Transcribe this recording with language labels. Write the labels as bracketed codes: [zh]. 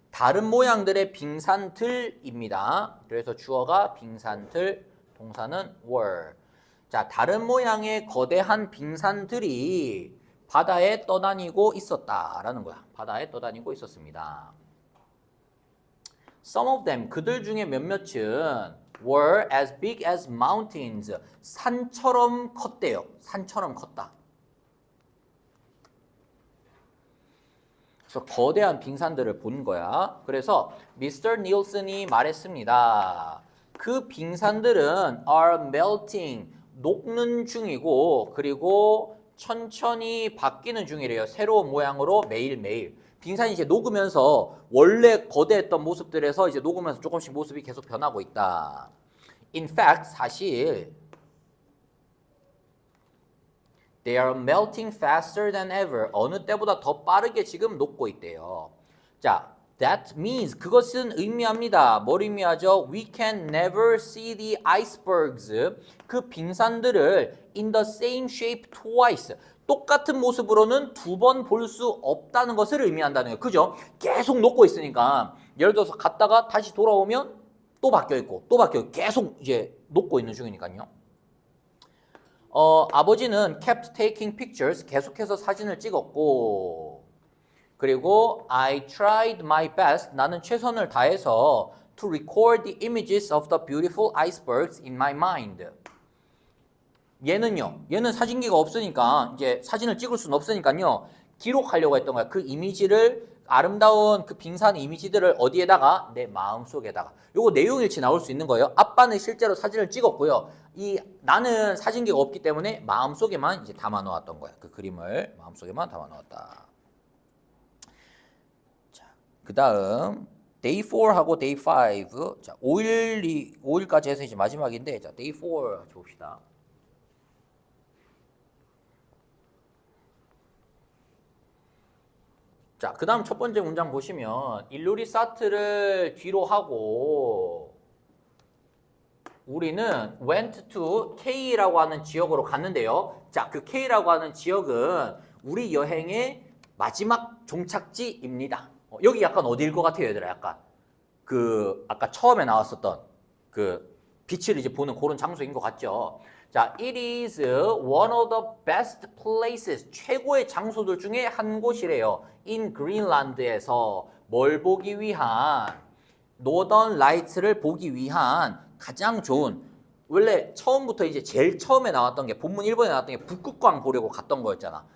[ko] 다른 모양들의 빙산들입니다. 그래서 주어가 빙산들, 동사는 were. 자, 다른 모양의 거대한 빙산들이 바다에 떠다니고 있었다라는 거야. 바다에 떠다니고 있었습니다. [en] Some of them, [ko] 그들 중에 몇몇은 [en] were as big as mountains, [ko] 산처럼 컸대요. 산처럼 컸다. 그래서 거대한 빙산들을 본 거야. 그래서 미스터 닐슨이 말했습니다. 그 빙산들은 [en] are melting, [ko] 녹는 중이고 그리고 천천히 바뀌는 중이래요. 새로운 모양으로 매일매일. 빙산이 이제 녹으면서 원래 거대했던 모습들에서 이제 녹으면서 조금씩 모습이 계속 변하고 있다. [en] In fact, 사실 They are melting faster than ever. [ko] 어느 때보다 더 빠르게 지금 녹고 있대요. 자, [en] that means [ko] 그것은 의미합니다. 뭘 의미하죠? [en] We can never see the icebergs. [ko] 그 빙산들을 [en] in the same shape twice. [ko] 똑같은 모습으로는 두 번 볼 수 없다는 것을 의미한다는 거예요. 그죠? 계속 녹고 있으니까 예를 들어서 갔다가 다시 돌아오면 또 바뀌어 있고 또 바뀌어 있고 계속 이제 녹고 있는 중이니까요. 아버지는 [en] kept taking pictures, [ko] 계속해서 사진을 찍었고 그리고 [en] I tried my best, [ko] 나는 최선을 다해서 [en] to record the images of the beautiful icebergs in my mind. [ko] 얘는 사진기가 없으니까 이제 사진을 찍을 수는 없으니까요. 기록하려고 했던 거야. 그 이미지를 아름다운 그 빙산 이미지들을 어디에다가? 내 마음속에다가. 요거 내용일치 나올 수 있는 거예요. 아빠는 실제로 사진을 찍었고요. 나는 사진기가 없기 때문에 마음속에만 이제 담아 놓았던 거야. 그 그림을 마음속에만 담아 놓았다. 자, 그다음 day 4하고 day 5. 자, 5일까지 해서 이제 마지막인데 자, day 4 봅시다. 자, 그 다음 첫 번째 문장 보시면 일루리 사트를 뒤로 하고 우리는 went to K라고 하는 지역으로 갔는데요. 자, 그 K라고 하는 지역은 우리 여행의 마지막 종착지입니다. 여기 약간 어디일 것 같아요, 얘들아? 약간 그 아까 처음에 나왔었던 그 빛을 이제 보는 그런 장소인 것 같죠? [en] 자, it is one of the best places. [ko] 최고의 장소들 중에 한 곳이래요. in Greenland에서 뭘 보기 위한 노던 라이트를 보기 위한 가장 좋은 원래 처음부터 이제 제일 처음에 나왔던 게 본문 1번에 나왔던 게 북극광 보려고 갔던 거였잖아.